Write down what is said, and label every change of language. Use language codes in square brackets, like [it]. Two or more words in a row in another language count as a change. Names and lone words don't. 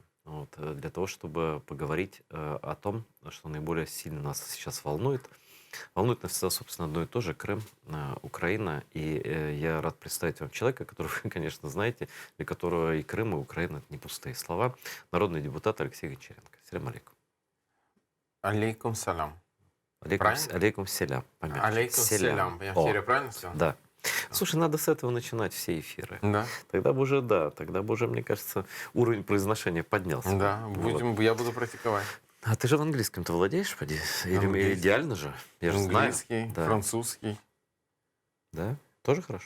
[ru] Вот, для того, чтобы поговорить о том, что наиболее сильно нас сейчас волнует. Волнует нас всегда, собственно, одно и то же — Крым, Украина. И я рад представить вам человека, которого вы, конечно, знаете, для которого и Крым, и Украина — это не пустые слова. Народный депутат Алексей Гончаренко. [ar] سلام عليكم. عليكم سلام. Алейкум, [ru] Правильно? [ar] عليكم سلام, помягче. عليكم سلام. [ru] Я в О, эфире правильно сказал? да. Слушай, надо с этого начинать все эфиры. Да. Тогда бы уже, да, тогда бы уже, мне кажется, уровень произношения поднялся. Да, Вот. я буду практиковать. А ты же в английском-то владеешь, поди? Или Английский. идеально же? Я же знаю. Английский, Да. французский. Да? Тоже хорошо?